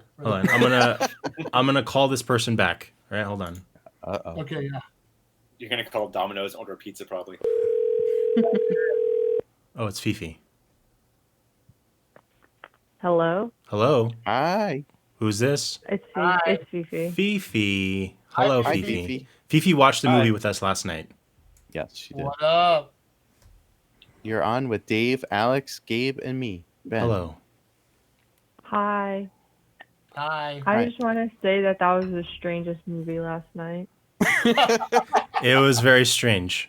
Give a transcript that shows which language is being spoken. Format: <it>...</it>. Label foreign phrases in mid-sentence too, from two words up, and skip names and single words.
<en>Hold on, I'm gonna call this person back. All right, hold on. Okay, yeah. You're gonna call Domino's and order a pizza, probably. Oh, it's Fifi. Hello? Hello. Hi. Who's this? It's Fifi. Fifi. Hello, Hi, Fifi. Fifi. Fifi watched the Hi. movie with us last night. Yes, she did. What up? You're on with Dave, Alex, Gabe, and me, Ben. Hello. Hi. Hi. I Hi. just want to say that was the strangest movie last night. It was very strange.</en>